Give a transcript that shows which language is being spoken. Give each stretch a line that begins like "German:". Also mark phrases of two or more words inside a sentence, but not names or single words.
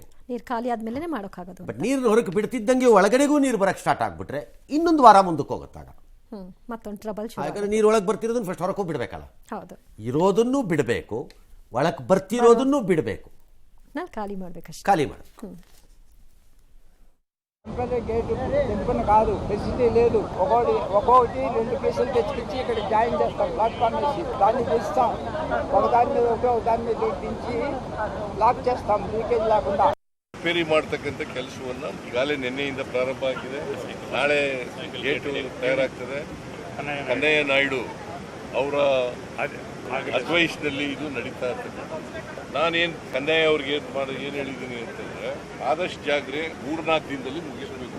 Kannada: ನೀರು ಖಾಲಿ ಆದ್ಮೇಲೆ ಮಾಡೋಕ್ಕಾಗೋದು. ಬಟ್ ನೀರನ್ನ ಹೊರಗೆ ಬಿಡ್ತಿದ್ದಂಗೆ ಒಳಗಡೆಗೂ ನೀರು ಬರೋಕ್ಕೆ ಸ್ಟಾರ್ಟ್ ಆಗಿಬಿಟ್ರೆ ಇನ್ನೊಂದು ವಾರ ಮುಂದಕ್ಕೆ ಹೋಗುತ್ತಾಗ ಮತ್ತೊಂದು ಟ್ರಬಲ್. ಯಾಕಂದ್ರೆ ನೀರು ಒಳಗೆ ಬರ್ತಿರೋದನ್ನು ಫಸ್ಟ್ ಹೊರಗೆ ಬಿಡಬೇಕಲ್ಲ. ಹೌದು, ಇರೋದನ್ನು ಬಿಡಬೇಕು, ಒಳಗೆ ಬರ್ತಿರೋದನ್ನು ಬಿಡಬೇಕು, ಖಾಲಿ ಮಾಡಬೇಕಷ್ಟೇ. ಖಾಲಿ ಮಾಡಿ
Telugu: గేటు తెంపుని కాదు, ఫెసిలిటీ లేదు. ఒక్కొక్కటి 2 కేసులు తెచ్చిపించి ఇక్కడ జాయిన్ చేస్తాం ప్లాట్ఫామ్ వేసి, దాన్ని తీస్తాం. ఒకదాని మీద ఒకదాని మీద దించి లాక్ చేస్తాం లీకేజ్ లేకుండా.
Kannada: ರಿಪೇರಿ ಮಾಡ್ತಕ್ಕಂಥ ಕೆಲಸವನ್ನು ಈಗಾಗಲೇ ನಿನ್ನೆಯಿಂದ ಪ್ರಾರಂಭ ಆಗಿದೆ. ನಾಳೆ ಗೇಟು ತಯಾರಾಗ್ತದೆ. ಕನ್ನಯ್ಯ ನಾಯ್ಡು ಅವರ ಅಡ್ವೈಸ್ನಲ್ಲಿ ಇದು ನಡೀತಾ ಇರ್ತದೆ. ನಾನೇನು ಕನ್ನಯ್ಯ ಅವ್ರಿಗೆ ಏನು ಹೇಳಿದ್ದೀನಿ ಅಂತಂದರೆ ಆದಷ್ಟು ಜಾಗ್ರೆ 3-4 ದಿನದಲ್ಲಿ ಮುಗಿಸ್ಬೇಕು.